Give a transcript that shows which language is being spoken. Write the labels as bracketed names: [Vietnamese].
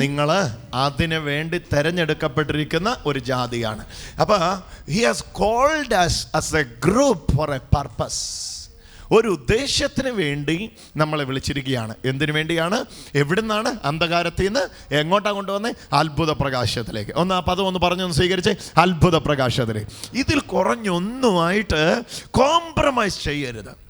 [Malayalam] നിങ്ങൾ അതിനു വേണ്ടി തിരഞ്ഞെടുക്കപ്പെട്ടിരിക്കുന്ന ഒരു ജാതിയാണ്. [English] അപ്പൊ he has called us as a group for a purpose. [Malayalam] ഒരു ഉദ്ദേശത്തിന് വേണ്ടി നമ്മളെ വിളിച്ചിരിക്കുകയാണ്. എന്തിനു വേണ്ടിയാണ്? എവിടുന്നാണ്? അന്ധകാരത്തിൽ നിന്ന് എങ്ങോട്ടാണ് കൊണ്ടുവന്നേ? അത്ഭുത പ്രകാശത്തിലേക്ക്. ആ പദം ഒന്ന് പറഞ്ഞൊന്ന് സ്വീകരിച്ചേ. അത്ഭുത പ്രകാശത്തിലേക്ക്. ഇതിൽ കുറഞ്ഞൊന്നുമായിട്ട് കോംപ്രമൈസ് ചെയ്യരുത്.